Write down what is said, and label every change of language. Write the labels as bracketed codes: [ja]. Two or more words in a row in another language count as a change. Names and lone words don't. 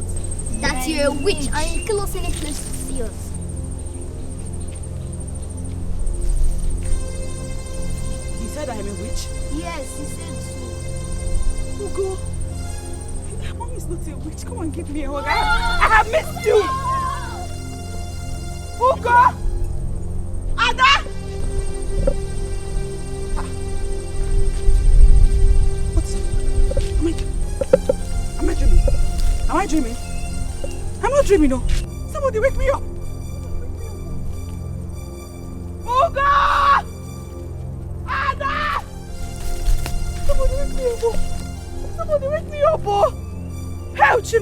[en] That you're a witch and you kill us any place to see us. He said I am a witch? Yes, he said so. Ugo. Mom is not a witch. Come and give me a hug. I have missed you. Ugo! Ada! What's it? Am I dreaming? Am I dreaming? I'm not dreaming, no. Somebody wake me up. Ugo! Ada! Somebody wake me up. Somebody wake me up, oh! Help him!